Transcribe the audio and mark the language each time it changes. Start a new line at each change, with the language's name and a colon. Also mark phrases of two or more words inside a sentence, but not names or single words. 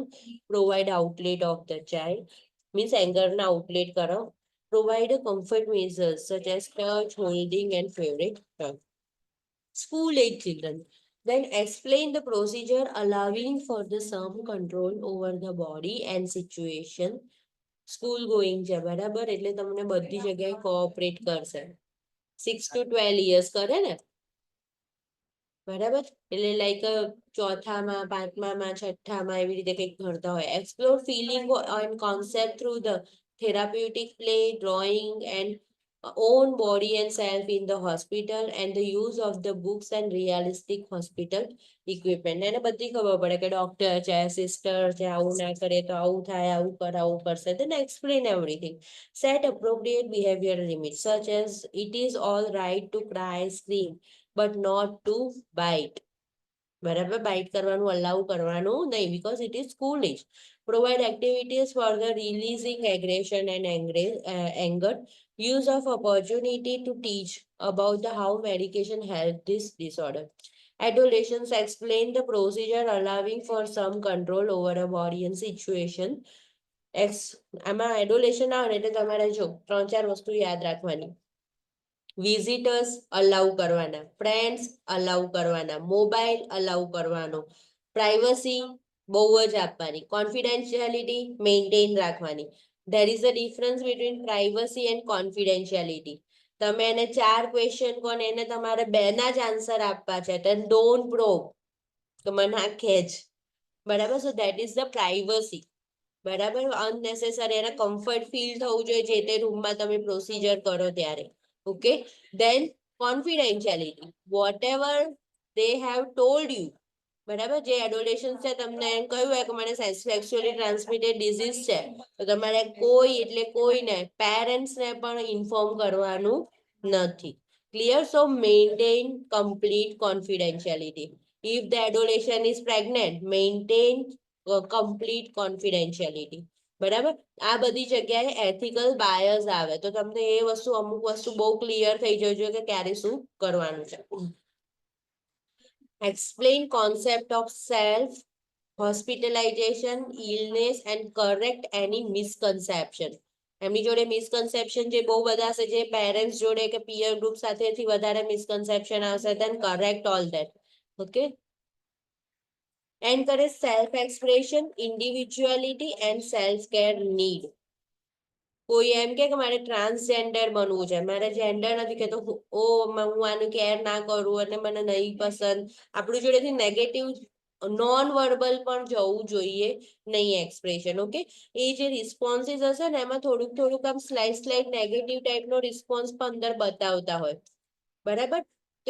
English: Provide outlet of the child, means anger
Gujarati: ના આઉટલેટ કરો.
English: Provide a comfort measures such as touch, holding, and favorite toy. School age children. Then explain the procedure, allowing for the some control over the body and situation. school going
Gujarati: છે, બરાબર, એટલે તમને બધી જગ્યાએ કોઓપરેટ કરશે.
English: 6 to 12 years
Gujarati: કરે ને, બરાબર, એટલે લાઈક ચોથામાં, પાંચમામાં, છઠ્ઠામાં એવી રીતે કંઈક ભણતા હોય.
English: explore feeling and concept through the therapeutic play, drawing and own body and self in the hospital and the use of the books and realistic hospital equipment.
Gujarati: એને બધી ખબર પડે કે ડોક્ટર છે, સિસ્ટર છે, આવું ના કરે તો આવું થાય, આવું કરાવવું પડશે.
English: Then explain everything. Set appropriate behavior limits such as it is all right to cry, scream, but not to bite.
Gujarati: બરાબર, બાઇટ કરવાનું અલાઉ કરવાનું નહીં,
English: because it is school age. Provide activities for the releasing aggression and anger. Use of opportunity to teach about the how medication help this disorder. Adolescents explain the procedure, allowing for some control over a body and situation.
Gujarati: આમાં adolescent આવે એટલે તમારે જો 3-4 વસ્તુ યાદ રાખવાની.
English: visitors allow
Gujarati: કરવાના,
English: friends allow
Gujarati: કરવાના,
English: mobile allow
Gujarati: કરવાનો, પ્રાઇવસી બહુ જ આપવાની,
English: confidentiality maintain
Gujarati: રાખવાની.
English: there is a difference between privacy and confidentiality.
Gujarati: તમે એને 4 ક્વેશ્ચન કહો ને એને તમારે 2ના જ આન્સર આપવા છે,
English: then don't probe
Gujarati: કે મને આ ખેંચ, બરાબર.
English: so that is the privacy, બરાબર.
Gujarati: અનનેસેસરી, એને
English: comfort feel
Gujarati: થવું જોઈએ જે તે રૂમમાં તમે પ્રોસિજર કરો ત્યારે.
English: Okay, then confidentiality, whatever they have told you,
Gujarati: બરાબર. જે એડોલેશન્સ છે તમને એમ કહ્યું હોય કે મને
English: sexually transmitted disease
Gujarati: છે, તો તમારે કોઈ એટલે કોઈને, પેરેન્ટ્સને પણ ઇન્ફોર્મ કરવાનું નથી.
English: clear? so maintain complete confidentiality. if the adolescent is pregnant, maintain complete confidentiality.
Gujarati: બરાબર. આ બધી જગ્યાએ
English: ethical bias
Gujarati: આવે, તો તમને એ વસ્તુ, અમુક વસ્તુ બહુ ક્લિયર થઈ જવું જોઈએ કે ક્યારે શું કરવાનું છે.
English: Explain concept of self, hospitalization, illness and correct any misconception.
Gujarati: એમની જોડે મિસકન્સેપ્શન જે બહુ બધા હશે, જે પેરેન્ટ્સ જોડે કે
English: peer group
Gujarati: સાથેથી વધારે મિસકન્સેપ્શન આવશે,
English: then correct all that. Okay. Encourage self-expression, individuality and self-care need.
Gujarati: કોઈ એમ કે મારે ટ્રાન્સજેન્ડર બનવું છે, મારે જેન્ડર નથી કહેતો, હું આનું કેર ના કરું અને મને નહીં પસંદ, આપણી જોડેથી
English: negative non verbal
Gujarati: પણ જવું જોઈએ નહીં એક્સપ્રેશન. ઓકે, એ જે રિસ્પોન્સીસ હશે ને એમાં થોડુંક આમ
English: slide negative
Gujarati: ટાઈપનો રિસ્પોન્સ પણ અંદર બતાવતા હોય, બરાબર.